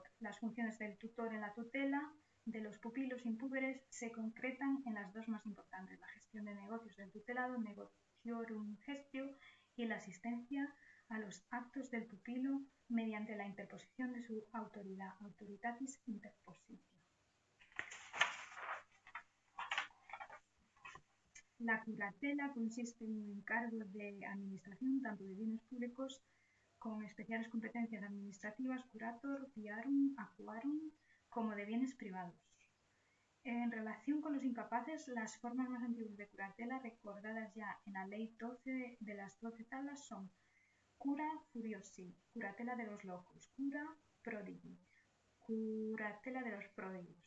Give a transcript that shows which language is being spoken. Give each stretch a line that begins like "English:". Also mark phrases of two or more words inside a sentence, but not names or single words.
Spanish: Las funciones del tutor en la tutela de los pupilos impúberes se concretan en las dos más importantes: la gestión de negocios del tutelado,
Latin: negotiorum gestio,
Spanish: y la asistencia a los actos del pupilo mediante la interposición de su autoridad,
Latin: autoritatis interpositio.
Spanish: La curatela consiste en un encargo de administración tanto de bienes públicos con especiales competencias administrativas,
Latin: curator, viarum, aquarum,
Spanish: como de bienes privados. En relación con los incapaces, las formas más antiguas de curatela recordadas ya en la ley 12 de las 12 tablas son
Latin: cura furiosi,
Spanish: curatela de los locos,
Latin: cura prodigi,
Spanish: curatela de los pródigos.